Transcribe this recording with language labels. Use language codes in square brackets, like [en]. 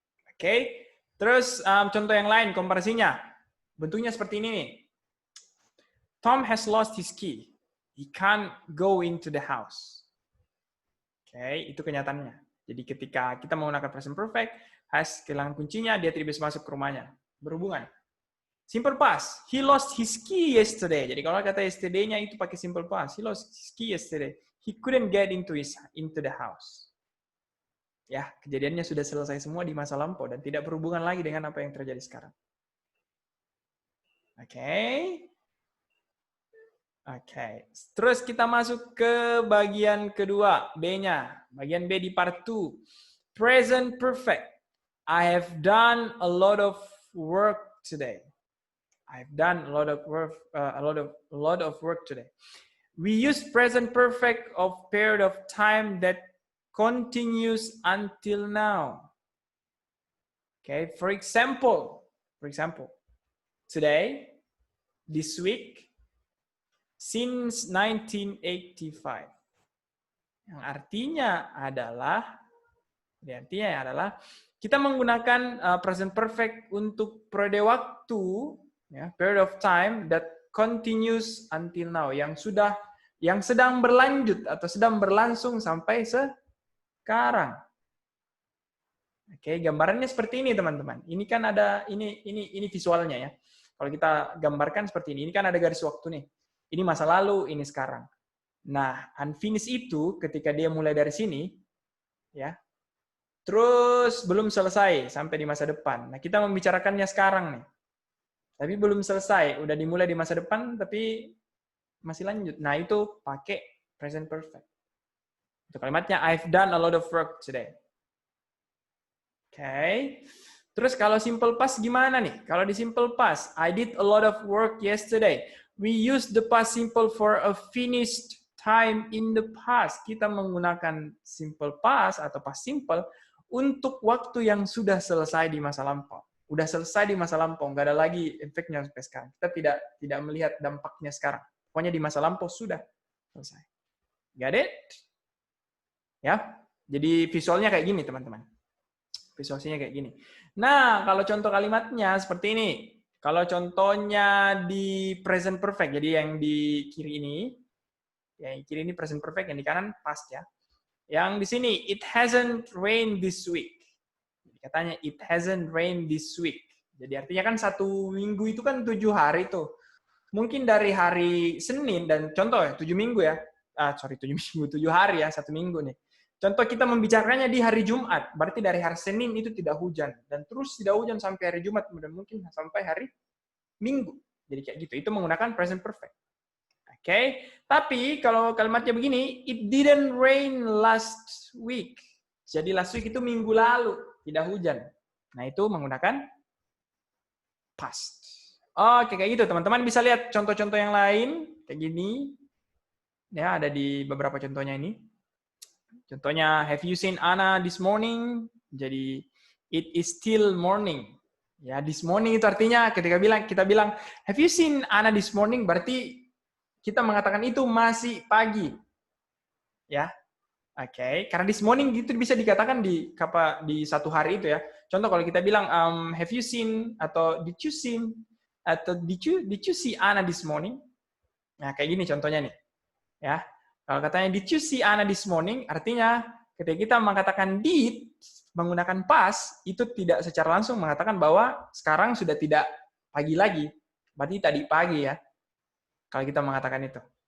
[id] Oke, terus contoh yang lain, komparasinya. Bentuknya seperti ini nih. [en] Tom has lost his key. He can't go into the house. [id] Oke, itu kenyataannya. Jadi ketika kita menggunakan present perfect, has kehilangan kuncinya, dia tidak bisa masuk ke rumahnya. Berhubungan. Simple past. [en] He lost his key yesterday. [id] Jadi kalau kata yesterday-nya itu pakai simple past. [en] He lost his key yesterday. He couldn't get into the house. [id] Ya, kejadiannya sudah selesai semua di masa lampau dan tidak berhubungan lagi dengan apa yang terjadi sekarang. Oke. Terus kita masuk ke bagian kedua, B-nya. Bagian B di part 2. Present perfect. [en] I have done a lot of work today. I've done a lot of work today. We use present perfect of period of time that continues until now. Okay, for example, today, this week, since 1985. [id] Yang artinya adalah kita menggunakan present perfect untuk periode waktu, ya, [en] period of time that continues until now, [id] yang sedang berlanjut atau sedang berlangsung sampai sekarang. Oke, gambarannya seperti ini teman-teman. Ini kan ada ini visualnya ya. Kalau kita gambarkan seperti ini kan ada garis waktu nih. Ini masa lalu, ini sekarang. Nah, unfinished itu ketika dia mulai dari sini, ya, terus belum selesai sampai di masa depan. Nah, kita membicarakannya sekarang nih. Tapi belum selesai, udah dimulai di masa depan, tapi masih lanjut. Nah, itu pakai present perfect. Itu kalimatnya, [en] I've done a lot of work today. Oke. [id] Terus kalau simple past gimana nih? Kalau di simple past, [en] I did a lot of work yesterday. We use the past simple for a finished time in the past. [id] Kita menggunakan simple past atau past simple untuk waktu yang sudah selesai di masa lampau. Udah selesai di masa lampau, nggak ada lagi efeknya sampai sekarang. Kita tidak melihat dampaknya sekarang. Pokoknya di masa lampau sudah selesai. [en] Got it? [id] Ya, jadi visualnya kayak gini teman-teman. Visualnya kayak gini. Nah, kalau contoh kalimatnya seperti ini. Kalau contohnya di present perfect, jadi yang di kiri ini present perfect, yang di kanan past ya. Yang di sini, [en] it hasn't rained this week. [id] Katanya, [en] it hasn't rained this week. [id] Jadi artinya kan 1 minggu itu kan 7 hari tuh. Mungkin dari hari Senin, dan contoh ya, 7 minggu ya. 7 minggu, 7 hari ya, 1 minggu nih. Contoh kita membicarakannya di hari Jumat, berarti dari hari Senin itu tidak hujan. Dan terus tidak hujan sampai hari Jumat, dan mungkin sampai hari Minggu. Jadi kayak gitu, itu menggunakan present perfect. Oke, tapi kalau kalimatnya begini, [en] it didn't rain last week. [id] Jadi last week itu minggu lalu, tidak hujan. Nah, itu menggunakan past. Oke, kayak gitu teman-teman. Bisa lihat contoh-contoh yang lain, kayak gini. Ya, ada di beberapa contohnya ini. Contohnya, [en] have you seen Anna this morning? [id] Jadi, [en] it is still morning. [id] Ya, [en] this morning [id] itu artinya ketika kita bilang, [en] have you seen Anna this morning? [id] Berarti kita mengatakan itu masih pagi. Ya, oke. Karena this morning itu bisa dikatakan di satu hari itu ya. Contoh kalau kita bilang, [en] have you seen [id] atau [en] did you see Anna this morning? [id] Nah, kayak gini contohnya nih. Ya. Kalau katanya [en] did you see Anna this morning, [id] artinya ketika kita mengatakan did menggunakan past, itu tidak secara langsung mengatakan bahwa sekarang sudah tidak pagi lagi. Berarti tadi pagi ya. Kalau kita mengatakan itu.